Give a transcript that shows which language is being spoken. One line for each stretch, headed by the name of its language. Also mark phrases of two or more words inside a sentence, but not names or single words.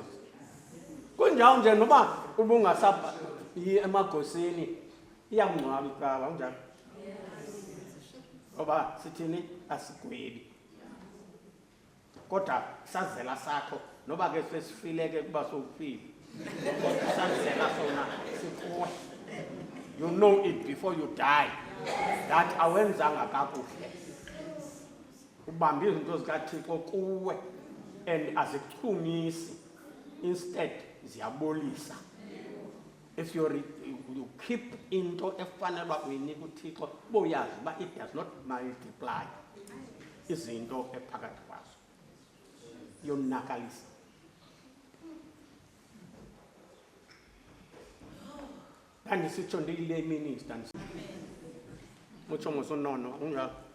Xhosa: Kunjalo nje noba ubungasapha emagosini iyamngcwaba icawa unjalo. Ngoba sithini asigwebi. Kodwa sazela sakho noba ke sesifileke kuba sowufile. Sazela sona sikuwe.
English: You know it before you die that
Xhosa: awenzanga kakuhle. Ubamba izinto zikaThixo kuwe and azichumisi, instead ziyabolisa.
English: If you keep
Xhosa: into efanelwa uyinika uThixo, boyazi uba
English: it does not multiply
Xhosa: izinto ephakathi kwazo, yonakalisa. Andisitsho ndiyile minister mutsho ngosonono unjalo.